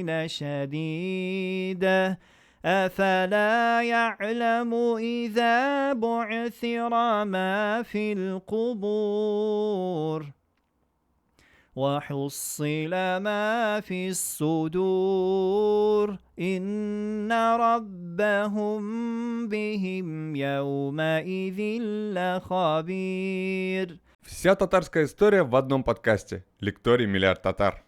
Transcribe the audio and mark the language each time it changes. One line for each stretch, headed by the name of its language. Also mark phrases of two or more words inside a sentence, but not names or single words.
Arabic: لشديد أفلا يعلم إذا بعثر ما في القبور وحصل ما في الصدور إن ربهم بهم يومئذ لخبير.
Russian: Вся татарская история в одном подкасте. Лекторий «Миллиард татар».